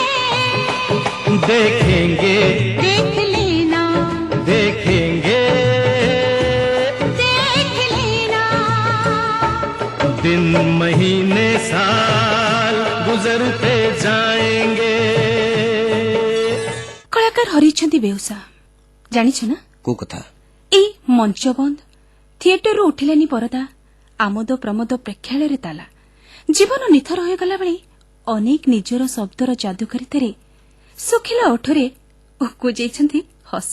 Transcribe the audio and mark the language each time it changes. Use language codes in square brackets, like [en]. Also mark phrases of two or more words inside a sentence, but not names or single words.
[hi] देखेंगे देख लेना देखेंगे देख लेना। दिन महीने साल गुजरते जाएंगे। [or] କଳାକାର ହରେଇଛନ୍ତି ବେଉସା। ଜାଣିଛ ନା କୋଉ କଥା? ଏଇ ମଞ୍ଚ ବନ୍ଦ, ଥିଏଟରରୁ ଉଠିଲାନି ପରଦା, ଆମୋଦ ପ୍ରମୋଦ ପ୍ରେକ୍ଷାଳୟରେ ତାଲା। ଜୀବନ ନିଥର ହୋଇଗଲା ବେଳେ ଅନେକ ନିଜର ଶବ୍ଦର ଯାଦୁକାରିତାରେ ଶୁଖିଲା ଓଠରେ ଉକୁଯାଇଛନ୍ତି ହସ।